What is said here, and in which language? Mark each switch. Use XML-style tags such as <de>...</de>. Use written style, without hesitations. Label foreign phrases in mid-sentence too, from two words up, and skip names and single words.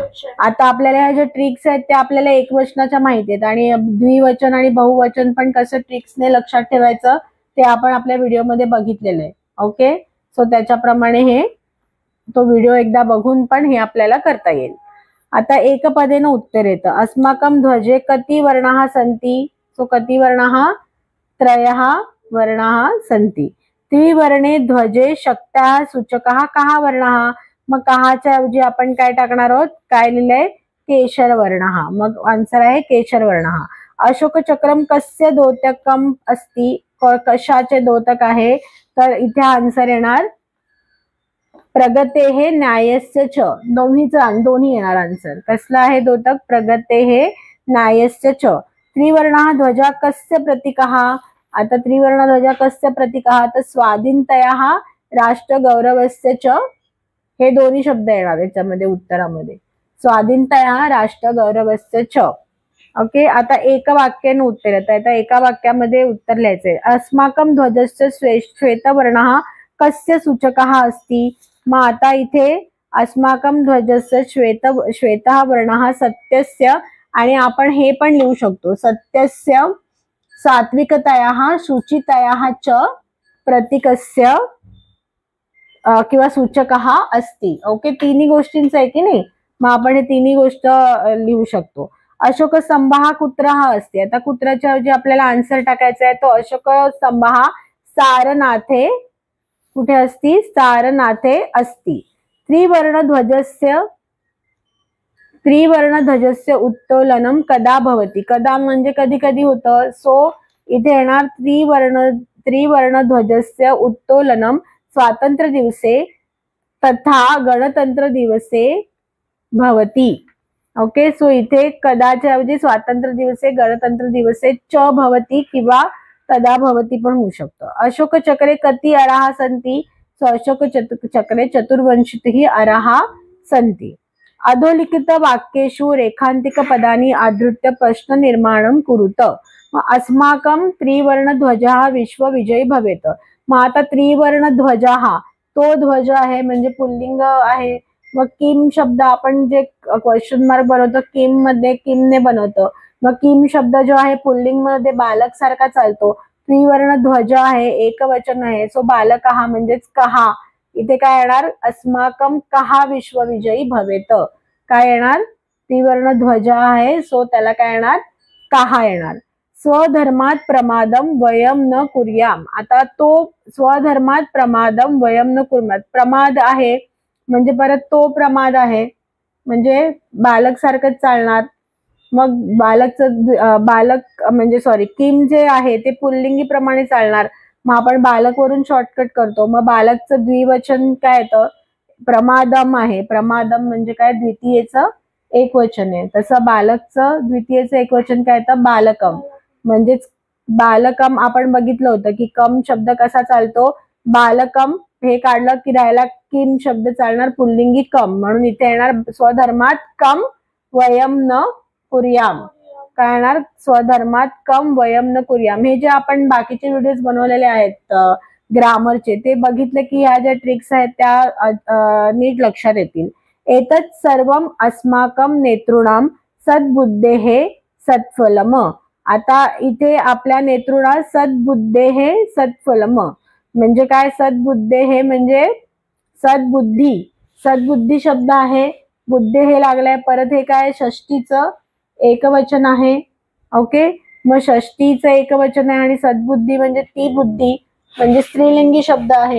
<mr>आता आपल्याला ह्या ज्या ट्रिक्स आहेत त्या आपल्याला एकवचनाच्या माहिती आहेत आणि द्विवचन आणि बहुवचन पण कसं ट्रिक्सने लक्षात ठेवायचं ते आपण आपल्या व्हिडिओमध्ये बघितलेलं आहे. ओके. सो त्याच्याप्रमाणे हे तो व्हिडिओ एकदा बघून पण हे आपल्याला करता येईल. आता एकपदेनं उत्तर येतं.</mr> <sa>अस्माकं ध्वजे कति वर्णाः सन्ति, सो कति वर्णाः, त्रयः वर्णाः सन्ति. त्रिवर्णे ध्वजे शक्त्याः सूचकः कः वर्णः,</sa> <mr>मग कहाच्या ऐवजी आपण काय टाकणार आहोत, काय लिहिलंय,</mr> <sa>केशर वर्णः,</sa> <mr>मग आन्सर आहे</mr> <sa>केशर वर्णः. अशोक चक्रम कस्य द्योतकम अस्ति,</sa> <mr>कशाचे द्योतक आहे, तर इथे आन्सर येणार</mr> <sa>प्रगतेः न्यायस्य च,</sa> <mr>दोन्ही येणार आन्सर. कसला आहे द्योतक,</mr> <sa>प्रगतेः न्यायस्य च. त्रिवर्णः ध्वजा कस्य प्रतीकः, आता त्रिवर्ण ध्वजा कस्य प्रतीकः, तर स्वाधीनतयाः राष्ट्रगौरवस्य च,</sa> <mr>हे दोन्ही शब्द येणार याच्यामध्ये उत्तरामध्ये,</mr> <sa>स्वाधीनतयाः राष्ट्रगौरवस्य च.</sa> <mr>ओके. आता एक वाक्याने उत्तर येतं. आता एका वाक्यामध्ये उत्तर लिहायचंय.</mr> <sa>अस्माकं ध्वजस्य श्वेतवर्णः कस्य सूचकः अस्ति,</sa> <mr>मग आता इथे</mr> <sa>अस्माकं ध्वजस्य श्वेतः वर्णः सत्यस्य,</sa> <mr>आणि आपण हे पण लिहू शकतो</mr> <sa>सत्यस्य सात्विकतयाः शुचितयाः च प्रतीकस्य</sa> <mr>किंवा</mr> <sa>सूचकः अस्ति.</sa> <mr>ओके. तिन्ही गोष्टींचं आहे की नाही, मग आपण हे तिन्ही गोष्ट लिहू शकतो.</mr> <sa>अशोक स्तंभः कुत्रः अस्ति,</sa> <mr>आता कुत्राच्या ऐवजी आपल्याला आन्सर टाकायचा आहे.</mr> <sa>तो अशोक स्तंभः सारनाथे, कुठे अस्ति, सारनाथे अस्ति. त्रिवर्णध्वजस्य उत्तोलनम कदा भवति,</sa> <mr>कदा म्हणजे कधी कधी होतं. सो इथे येणार</mr> <sa>त्रिवर्णध्वजस्य उत्तोलनम स्वातंत्र्य दिवसे तथा गणतंत्र दिवसे भवति.</sa> <mr>ओके. सो इथे कदाच्या ऐवजी</mr> <sa>स्वातंत्र्य दिवसे गणतंत्र दिवसे च भवति</sa> <mr>किंवा</mr> <sa>तदा भवति</sa> <mr>पण होऊ शकतं.</mr> <sa>अशोक चक्रे कति अराः सन्ति, सो अशोक चक्रे चतुर्विंशतिः अराः सन्ति. अधोलिखित वाक्येषु रेखांतिक पदानि आधृत्य प्रश्न निर्माणं कुरुत. अस्माकं त्रिवर्णध्वजः विश्वविजयी भवेत.</sa> <mr>मग आता त्रिवर्णध्वजः, तो ध्वज आहे म्हणजे पुल्लिंग आहे. मग किम शब्द आपण जे</mr> <en>question mark</en> <mr>बनवतो किम मध्ये किमने बनवतो, मग किम शब्द जो आहे पुल्लिंग मध्ये बालक सारखा चालतो. त्रिवर्ण ध्वज आहे, एकवचन आहे, सो बालक हा म्हणजेच कहा. इथे काय येणार,</mr> <sa>अस्माकं कहा विश्वविजयी भवेत,</sa> <mr>काय येणार, त्रिवर्ण ध्वज आहे सो त्याला काय येणार, कहा येणार.</mr> <sa>स्वधर्मात प्रमादम वयम न कुर्याम,</sa> <mr>आता तो</mr> <sa>स्वधर्मात प्रमादम वयम न कुर्याम,</sa> <mr>प्रमाद आहे म्हणजे परत तो प्रमाद आहे म्हणजे बालक सारखंच चालणार. मग बालक म्हणजे सॉरी किम जे आहे ते पुल्लिंगी प्रमाणे चालणार. मग आपण बालक वरून शॉर्टकट करतो. मग बालकचं द्विवचन काय येतं, प्रमादम आहे. प्रमादम म्हणजे काय, द्वितीयेचं एकवचन आहे. तसं बालकचं द्वितीयेचं एकवचन काय येतं, बालकम. म्हणजेच बालकम आपण बघितलं होतं की कम शब्द कसा चालतो, बालकम हे काढलं की राहायला किम शब्द चालणार, पुल्लिंगी कम, म्हणून इथे येणार</mr> <sa>स्वधर्मात कम वयम न कुर्याम.</sa> <mr>काय येणार,</mr> <sa>स्वधर्मात कम वयम न कुर्याम.</sa> <mr>हे जे आपण बाकीचे व्हिडिओज बनवलेले आहेत ग्रामरचे, ते बघितले की ह्या ज्या ट्रिक्स आहेत त्या नीट लक्षात येतील.</mr> <sa>एतत् सर्वम अस्माकम नेतॄणाम सद्बुद्धेः सत्फलम.</sa> <mr>आता इथे आपल्या</mr> <sa>नेतृणा सद्बुद्धेः सत्फलम</sa> <mr>म्हणजे काय, सद्बुद्धेः म्हणजे सद्बुद्धी, सद्बुद्धी शब्द आहे, बुद्धे हे लागलाय, परत हे काय षष्टीचं एकवचन आहे. ओके, मग षष्टीचं एकवचन आहे आणि सद्बुद्धी म्हणजे ती बुद्धी, म्हणजे स्त्रीलिंगी शब्द आहे.</mr>